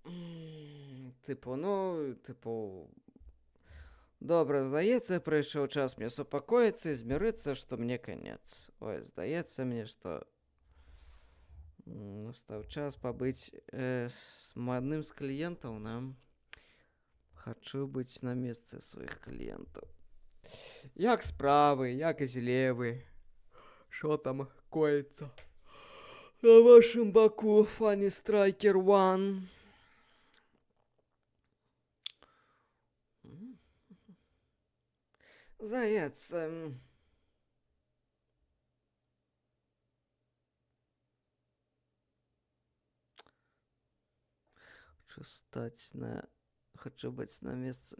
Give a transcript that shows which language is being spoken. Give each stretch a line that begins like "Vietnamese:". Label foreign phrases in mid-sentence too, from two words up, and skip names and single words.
Belarusian: Добра, здаецца, прыйшоў час мне супакоіцца і змірыцца, што мне конец. Ой, здаецца мне, што настаў час пабыць з адным з кліентаў нам. Хочу быць на месцы сваіх кліентаў. Як справы, як злевы?
Ukrainian: Що там коїться?
Belarusian: На вашым баку,
English: Funny Striker One.
Belarusian: Здаецца... Хочу быць на месцы...